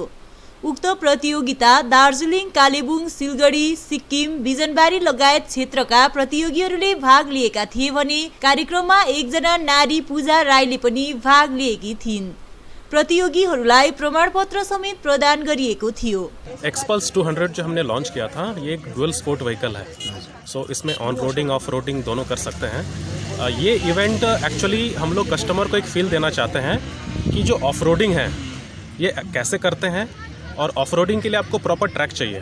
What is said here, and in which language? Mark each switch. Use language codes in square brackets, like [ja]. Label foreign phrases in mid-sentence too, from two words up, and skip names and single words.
[ne] उक्त प्रतियोगिता दार्जिलिङ, कालेबुङ, सिलगढी, सिक्किम, बिजनबारी लगायत क्षेत्रका प्रतियोगीहरूले भाग लिएका थिए भने कार्यक्रममा एकजना नारी पूजा राईले पनि भाग लिएकी थिइन्। प्रतियोगीहरूलाई प्रमाणपत्र समेत प्रदान गरिएको थियो। [hi] एक्सपल्स 200 जो हमने लॉन्च किया था, ये एक [en] dual sport vehicle [hi] है। सो इसमें [en] on roading off roading [hi] दोनों कर सकते हैं। ये इवेंट एक्चुअली हम लोग कस्टमर को एक फील देना चाहते हैं कि जो [en] off roading [hi] है ये कैसे करते हैं, और [en] off roading [hi] के लिए आपको [en] proper track [hi] चाहिए।